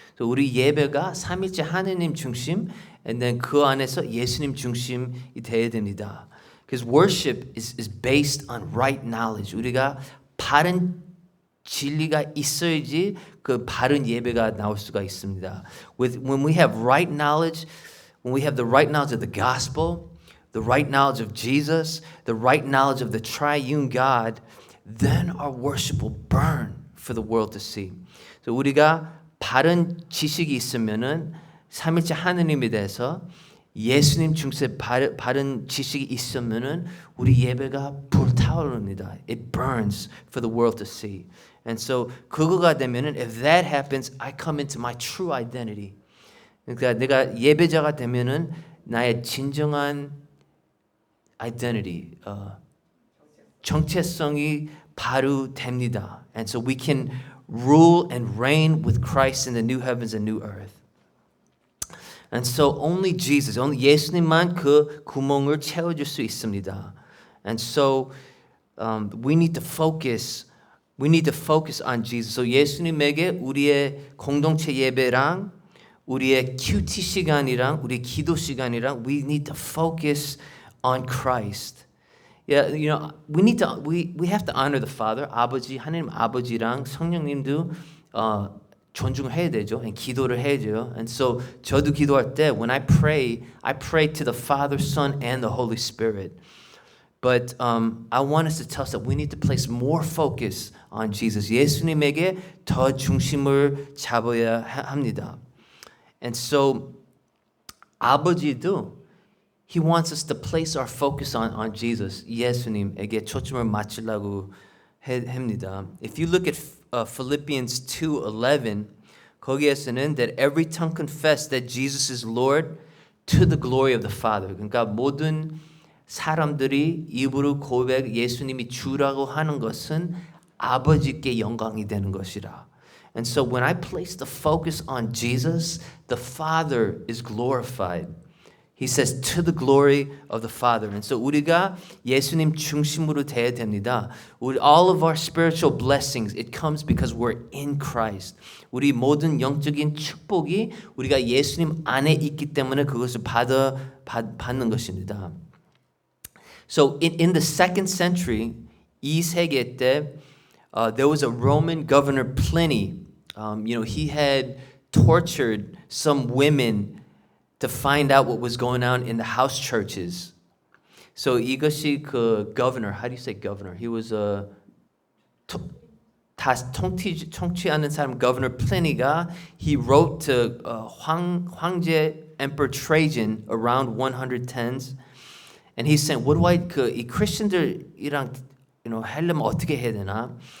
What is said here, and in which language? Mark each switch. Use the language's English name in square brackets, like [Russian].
[Korean] So 우리 예배가 삼일째 하나님 중심, and then 그 안에서 예수님 중심이 되어야 됩니다. [English] Because worship is based on right knowledge. [Korean] 우리가 바른 진리가 있어야지 그 바른 예배가 나올 수가 있습니다. [English] When we have right knowledge, when we have the right knowledge of the gospel, the right knowledge of Jesus, the right knowledge of the triune God, then our worship will burn for the world to see. [Korean] So 우리가 바른 지식이 있으면은 삼일째 하느님에 대해서 예수님 중심에 바른 지식이 있으면은 우리 예배가 불타오릅니다. [English] It burns for the world to see. And so 그거가 되면은 if that happens, I come into my true identity. 그러니까 내가 예배자가 되면은 [Korean] 나의 진정한 identity, 정체성이 발휘됩니다. [English] And so we can rule and reign with Christ in the new heavens and new earth. And so only Jesus, only 예수님만 그 구멍을 채워줄 수 있습니다. And so we need to focus on Jesus. [Korean] So 예수님에게 우리의 공동체 예배랑 우리의 큐티 시간이랑 우리 기도 시간이랑 we need to focus on Christ. [English] Yeah, you know, we have to honor the Father. [Korean] 아버지, 하나님 아버지랑 성령님도 존중해야 되죠. and 기도를 해야죠. [English] And so 저도 기도할 때 when I pray to the Father, Son, and the Holy Spirit. But I want us to tell us that we need to place more focus on Jesus. [Korean] 예수님에게 더 중심을 잡아야 합니다. [English] And so 아버지도 He wants us to place our focus on Jesus. [Korean] 예수님에게 초점을 맞추려고 합니다. [English] If you look at Philippians 2:11, 거기에서는 that every tongue confess that Jesus is Lord to the glory of the Father. [Korean] 그러니까 모든 사람들이 입으로 고백 예수님이 주라고 하는 것은 아버지께 영광이 되는 것이라. [English] And so when I place the focus on Jesus, the Father is glorified. He says to the glory of the Father. [Korean] And so 우리가 예수님 중심으로 돼야 됩니다. [English] All of our spiritual blessings, it comes because we're in Christ. [Korean] 우리 모든 영적인 축복이 우리가 예수님 안에 있기 때문에 그것을 받는 것입니다. [English] So in the second century, 이 세계 때, there was a Roman governor Pliny. He had tortured some women to find out what was going on in the house churches. So 이것이 그 governor, how do you say governor? He was a 통치하는 사람 governor Pliny가 he wrote to 황제 Emperor Trajan around 110s. And he's saying, what do 이 크리스천들이랑 하려면 어떻게 해야 되나?